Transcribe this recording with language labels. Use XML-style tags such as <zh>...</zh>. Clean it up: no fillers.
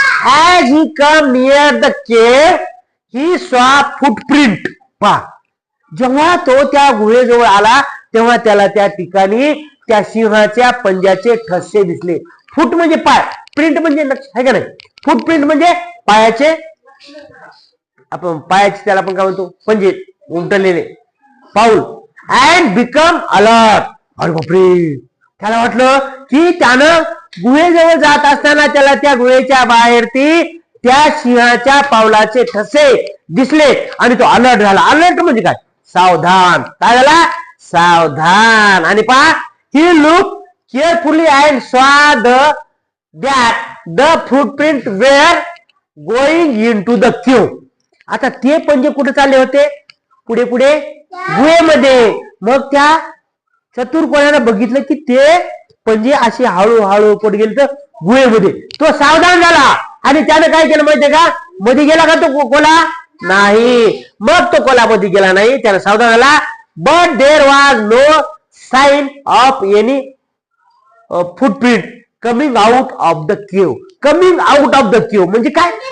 <en>As he come near the cave, he saw footprint.</en> <mr>पहा, जेव्हा तो त्या गुहेजवळ आला तेव्हा त्याला त्या ठिकाणी त्या सिंहाच्या पंजाचे ठसे दिसले. फूट म्हणजे पाय, प्रिंट म्हणजे आहे का नाही? फूटप्रिंट म्हणजे पायाचे, आपण पायाचे त्याला आपण काय म्हणतो? पंजे, उमटलेले पाऊल.</mr> <en>And become alert.</en> <mr>अरे बापरे, त्याला वाटलं की त्यानं गुहेजवळ जात असताना त्याला त्या गुहेच्या बाहेर त्या सिंहाच्या पावलाचे ठसे दिसले आणि तो अलर्ट झाला. अलर्ट म्हणजे काय? सावधान. काय झाला? सावधान. आणि पहा,</mr> <en>he looked carefully and saw that the footprint were going into the cave.</en> <mr>आता ते पंजे कुठे चालले होते? पुढे गुहेमध्ये. मग त्या चतुर कोणानं बघितलं की ते पंजे असे हळूहळू कुठे गेले? तर गुहेमध्ये. तो सावधान झाला आणि त्यानं काय केलं माहितीये का? मध्ये गेला का तो कोला? नाही. मग तो कोला मध्ये गेला नाही, त्यानं सावधान झाला.</mr> <en>But there was no sign of any footprint coming out of the cave. Coming out of the cave</en> <mr>म्हणजे काय?</mr>